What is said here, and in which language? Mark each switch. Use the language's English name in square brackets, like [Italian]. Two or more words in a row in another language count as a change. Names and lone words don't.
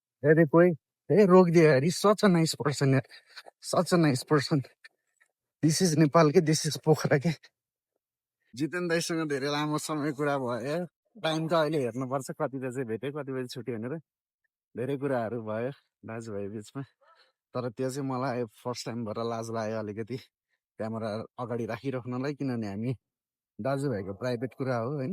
[Hindi] अरे कोई रोक दियो यार, [English] such a nice person यार, such a nice person. this is Nepal के, this is Pokhara के। [Nepali] जितेन दाईसँग धेरै लामो समय कुरा भयो। टाइम त अहिले हेर्नुपर्छ कति बजे भेट्यो कति बजे छुट्यो भनेर। धेरै कुराहरू भयो दाजुभाइ बिचमा। तर त्यो चाहिँ मलाई [English] first time [Nepali] भएर लाज लाग्यो अलिकति क्यामेरा अगाडि राखिराख्नलाई, किनभने हामी दाजुभाइको प्राइभेट कुरा हो होइन।